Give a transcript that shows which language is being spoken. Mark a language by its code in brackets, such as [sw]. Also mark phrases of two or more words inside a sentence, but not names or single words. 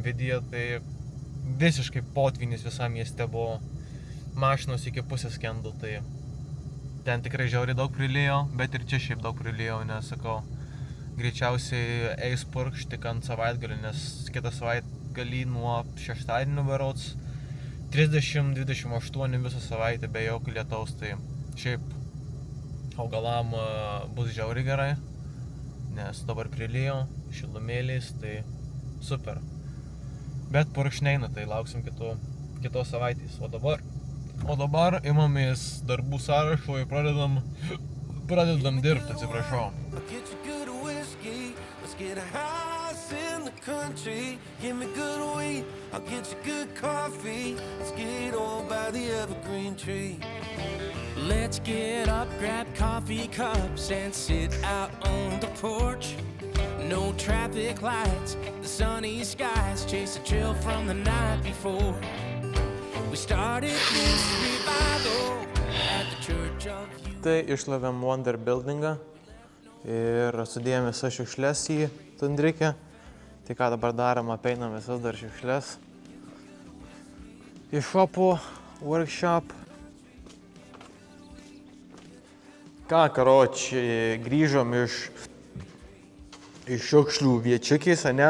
[lt] vidiją, tai visiškai potvynis visam mieste buvo, mašinos iki pusės skendo, tai ten tikrai žiauriai daug prilijo, bet ir čia šiaip daug prilijo, nes, sakau, greičiausiai eis purkšt tik ant savaitgalį, nes kitą savaitgalį nuo šeštadienio berods 30-28 visą savaitę be jokio lietaus, tai šiaip augalam bus žiauriai gerai, nes dabar prilijo, šilumėliais, tai super. Bet purkšt neina, tai lauksim kitos savaitės, o dabar imamės darbų sąrašo ir pradedam dirbti, atsiprašau. [en] Get a house in the country, give me good weed, I'll get you good coffee, let's get on by the evergreen tree. Let's get up, grab coffee cups and sit out on the porch. No traffic lights, the sunny skies chase a chill from the night before. We started this revival at the Church of You. [lt] Tai išlavėm Wonder Buildingą ir sudėjom visas šiukšles į tundrikę. Tai ką dabar darom, apeinam visas dar šiukšles. Iš šopų, workshop. Ką, karočiui, grįžom iš šiukšlių viečiukės, ane?